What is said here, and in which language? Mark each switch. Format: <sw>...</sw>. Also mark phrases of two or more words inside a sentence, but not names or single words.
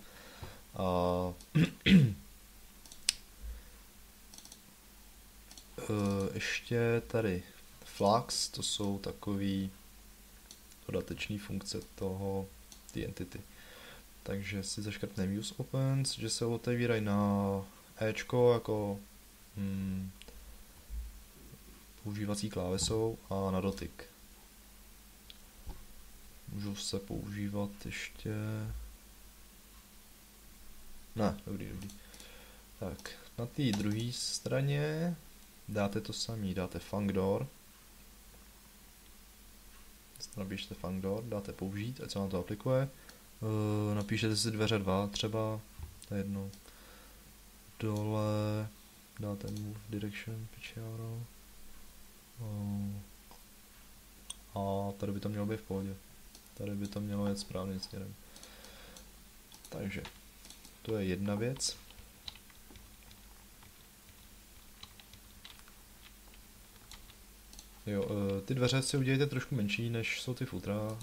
<cs>A ještě tady Flux, to jsou takový dodateční funkce ty entity. Takže si zaškrtneme</cs> <en>use opens,</en> <cs>že se otevírají na Ečko jako používací klávesou a na dotyk. Můžou se používat ještě... Ne, dobrý. Tak, na té druhé straně dáte to samý, dáte funcDoor. Napíšte funcDoor, dáte použít, ať se vám to aplikuje. Napíšete si dveře 2 třeba, to je jedno. Dole dáte</cs> <en>move direction, pitch arrow.</en> <cs>A tady by to mělo být v pohodě. Tady by to mělo jet správným směrem. Takže, to je jedna věc. Jo, ty dveře si udělejte trošku menší, než jsou ty futra.</cs>